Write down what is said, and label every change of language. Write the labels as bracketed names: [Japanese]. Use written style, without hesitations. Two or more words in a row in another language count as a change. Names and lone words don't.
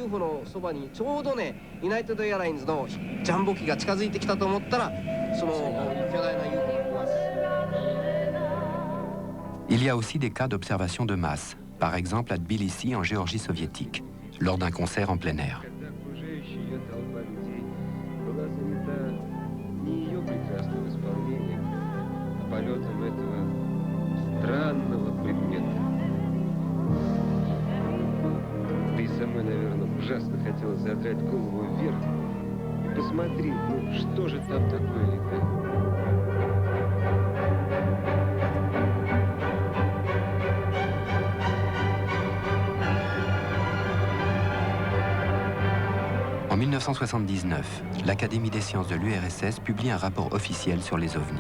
[French] Il y a aussi des cas d'observation de masse, par exemple à Tbilissi en Géorgie soviétique, lors d'un concert en plein air. [Russian] Ты самой, наверное, ужасно хотелось задрать голову вверх и посмотреть, ну что же там такое летает. [French] En 1979, l'Académie des sciences de l'URSS publie un rapport officiel sur les ovnis.